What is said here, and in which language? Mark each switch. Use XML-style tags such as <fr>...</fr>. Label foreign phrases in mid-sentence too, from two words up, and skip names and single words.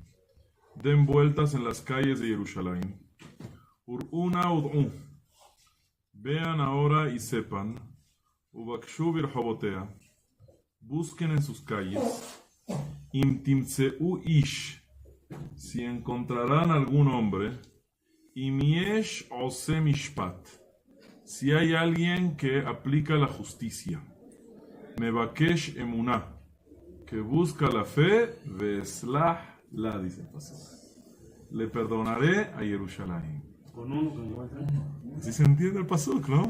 <es>Den vueltas en las calles de Yerushalayim.</es> <he>וראו נא ודעו.</he> <es>Vean ahora y sepan.</es> <he>ובקשו ברחובותיה.</he> <es>Busquen en sus calles.</es> <he>אם תמצאו איש.</he> <es>Si encontrarán algún hombre.</es> <he>אם יש עשה משפט.</he> <es>Si hay alguien que aplica la justicia.</es> <he>מבקש אמונה.</he> <es>Que busca la fe.</es> <he>ואסלח לה,</he> <es>dice el pasuk. Le perdonaré a Yerushalayim. ¿Sí se entiende el pasuk, no?</es>